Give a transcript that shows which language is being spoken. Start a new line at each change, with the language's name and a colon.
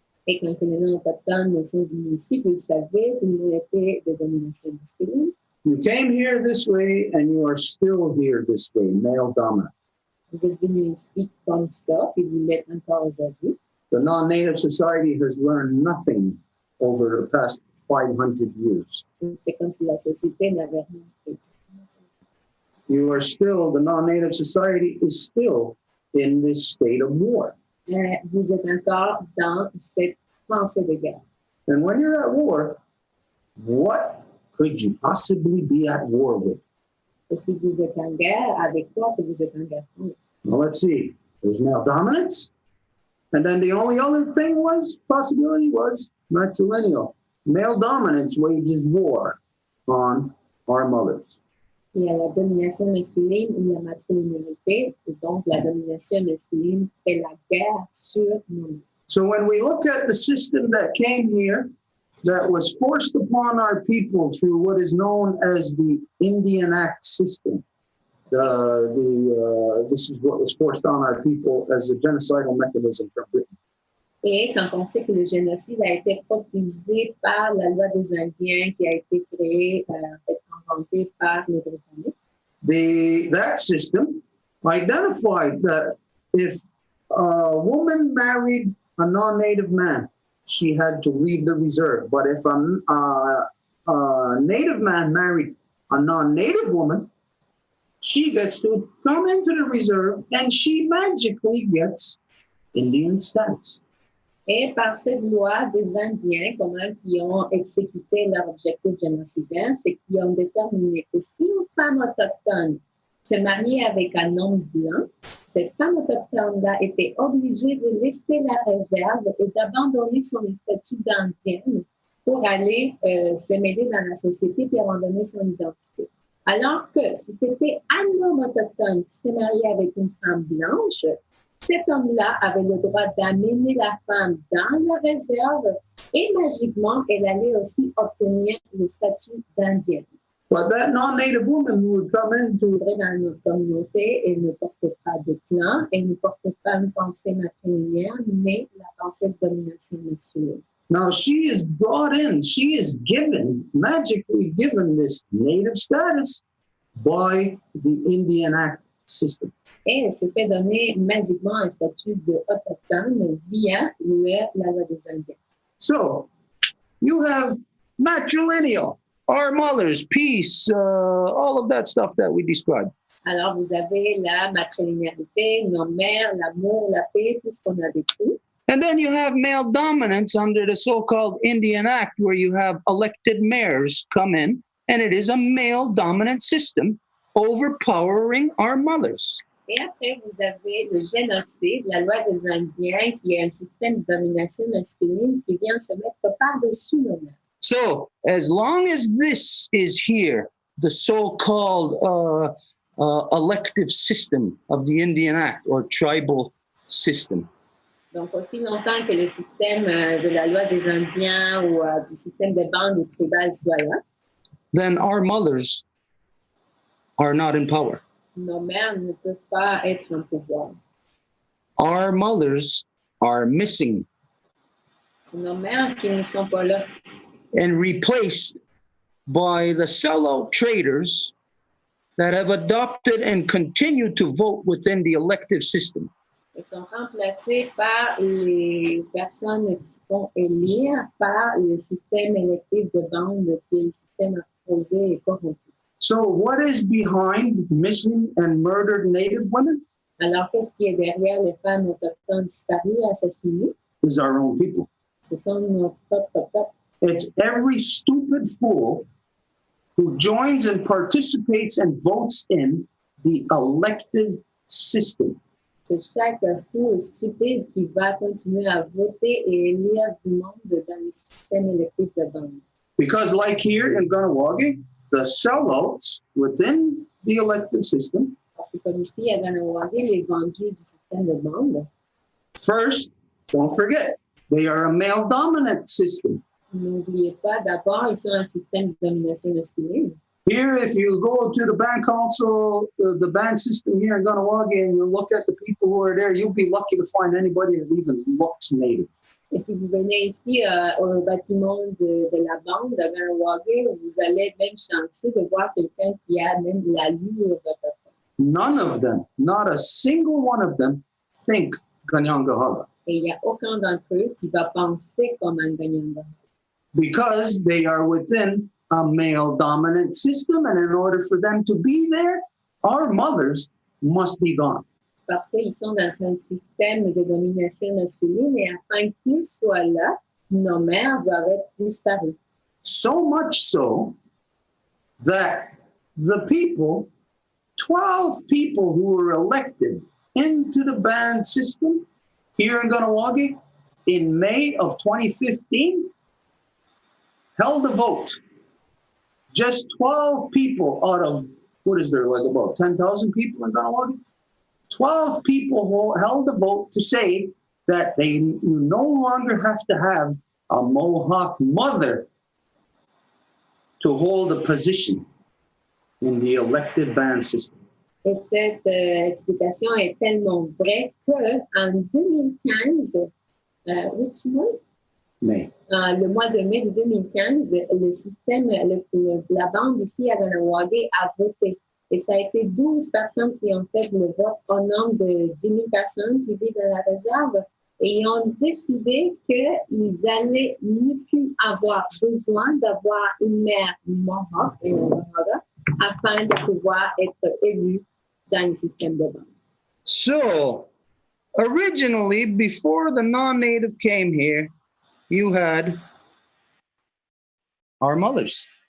French: Et quand les non-autochtones sont venus ici, vous le savez, tout le monde était de domination masculine.
English: You came here this way, and you are still here this way, male dominant.
French: Vous êtes venus ici comme ça, puis vous l'êtes encore aujourd'hui.
English: The non-native society has learned nothing over the past 500 years.
French: C'est comme si la société n'avait rien fait.
English: You are still, the non-native society is still in this state of war.
French: Vous êtes encore dans cette pensée de guerre.
English: And when you're at war, what could you possibly be at war with?
French: Et si vous êtes en guerre, avec quoi que vous êtes en guerre contre?
English: Well, let's see. There's male dominance. And then the only other thing possibility was matrilineal. Male dominance wages war on our mothers.
French: Il y a la domination masculine ou la matrilinéité, et donc la domination masculine fait la guerre sur nous.
English: So when we look at the system that came here, that was forced upon our people through what is known as the Indian Act system, this is what was forced on our people as a genocidal mechanism from Britain.
French: Et quand on sait que le génocide a été propulsé par la loi des Indiens qui a été créée, inventée par les Britanniques.
English: That system identified that if a woman married a non-native man, she had to leave the reserve. But if a native man married a non-native woman, she gets to come into the reserve and she magically gets Indian status.
French: Et par cette loi des Indiens, qui ont exécuté leur objectif génocidaire, c'est qu'ils ont déterminé que si une femme autochtone s'est mariée avec un homme blanc, cette femme autochtone-là était obligée de laisser la réserve et d'abandonner son statut d'indienne pour aller se mêler dans la société et abandonner son identité. Alors que si c'était un homme autochtone qui s'est marié avec une femme blanche, cet homme-là avait le droit d'amener la femme dans la réserve et magiquement, elle allait aussi obtenir le statut d'indienne.
English: But that non-native woman who would come into
French: Dans notre communauté, elle ne portait pas de clan, elle ne portait pas une pensée matrilinéaire, mais la pensée de domination masculine.
English: Now she is brought in, she is magically given this native status by the Indian Act system.
French: Et elle se fait donner magiquement un statut d'autochtone via la loi des Indiens.
English: So you have matrilineal, our mothers, peace, all of that stuff that we described.
French: Alors, vous avez la matrilinéarité, nos mères, l'amour, la paix, tout ce qu'on a décrit.
English: And then you have male dominance under the so-called Indian Act, where you have elected mayors come in, and it is a male dominant system overpowering our mothers.
French: Et après, vous avez le génocide, la loi des Indiens, qui est un système de domination masculine qui vient se mettre par-dessus nos mères.
English: So as long as this is here, the so-called elective system of the Indian Act or tribal system,
French: Donc, aussi longtemps que le système de la loi des Indiens ou du système des bandes tribales soit là,
English: then our mothers are not in power.
French: nos mères ne peuvent pas être en pouvoir.
English: Our mothers are missing
French: C'est nos mères qui ne sont pas là.
English: and replaced by the sellout traders that have adopted and continue to vote within the elective system.
French: Elles sont remplacées par les personnes qui se font élire par le système électif de bande qui est le système opposé et corrompu.
English: So what is behind missing and murdered Native women
French: Alors, qu'est-ce qui est derrière les femmes autochtones disparues, assassinées?
English: is our own people.
French: Ce sont nos propres peuples.
English: It's every stupid fool who joins and participates and votes in the elective system.
French: C'est chaque fou stupide qui va continuer à voter et élire du monde dans le système électif de bande.
English: Because like here in Kahnawake, the sellouts within the elective system,
French: Parce que comme ici à Kahnawake, les vendus du système de bande,
English: first, don't forget, they are a male-dominant system.
French: n'oubliez pas, d'abord, ils sont un système de domination masculine.
English: Here, if you go to the band council, the band system here in Kahnawake, and you look at the people who are there, you'll be lucky to find anybody that even looks native.
French: Et si vous venez ici au bâtiment de la bande de Kahnawake, vous allez être même chanceux de voir quelqu'un qui a même l'allure d'autochtone.
English: None of them, not a single one of them, think Kanyangahala
French: Et il n'y a aucun d'entre eux qui va penser comme un Kanyanga.
English: because they are within a male-dominant system, and in order for them to be there, our mothers must be gone.
French: Parce qu'ils sont dans un système de domination masculine et afin qu'ils soient là, nos mères doivent être disparues.
English: So much so that the people, 12 people who were elected into the band system here in Kahnawake in May of 2015 held a vote. Just 12 people out of, what is there, like about 10,000 people in Kahnawake? 12 people who held the vote to say that you no longer have to have a Mohawk mother to hold a position in the elected band system.
French: Et cette explication est tellement vraie qu'en 2015,
English: which month? May.
French: Le mois de mai de 2015, le système, la bande ici à Kahnawake a voté. Et ça a été 12 personnes qui ont fait le vote au nom de 10 000 personnes qui vivent dans la réserve. Et ils ont décidé qu'ils allaient ne plus avoir besoin d'avoir une mère Mohawk et un Mohawk afin de pouvoir être élus dans le système de bande.
English: So, originally, before the non-native came here, you had our mothers.